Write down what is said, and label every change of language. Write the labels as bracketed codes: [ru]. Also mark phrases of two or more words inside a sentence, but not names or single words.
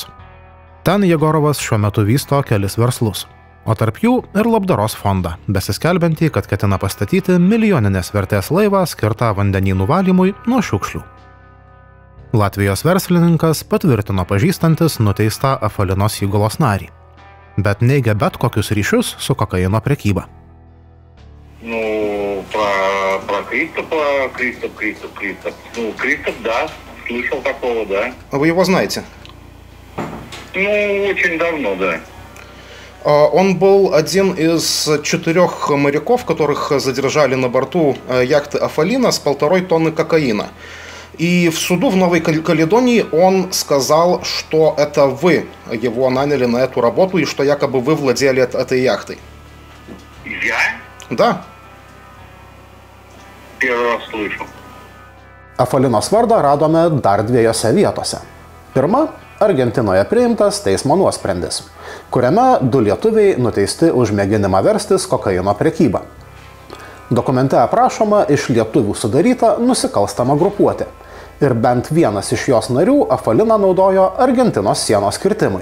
[lt] Ten Jegorovas šiuo metu vysto kelis verslus, o tarp jų ir labdaros fondą, besiskelbiantį, kad ketina pastatyti milijoninės vertės laivą skirtą vandenynų valymui nuo šiukšlių. Latvijos verslininkas patvirtino pažįstantis nuteistą Afalinos įgulos narį, bet neigia bet kokius ryšius su kokaino prekyba. [ru] Про Кристоп. Кристоп, да, слышал такого, да. Вы его знаете? Очень давно, да. Он был один из 4 моряков, которых задержали на борту яхты «Афалина» с 1,5 тонны кокаина. И в суду в Новой Каледонии он сказал, что это вы его наняли на эту работу и что якобы вы владели этой яхтой. Я? Да. Первый раз слышу. [lt] Afalinos vardą radome dar 2 vietose. Pirma – Argentinoje priimtas teismo nuosprendis, kuriame 2 lietuviai nuteisti už mėginimą verstis kokaino prekybą. Dokumente aprašoma iš lietuvių sudaryta nusikalstama grupuotė ir bent vienas iš jos narių Afaliną naudojo Argentinos sienos kirtimui.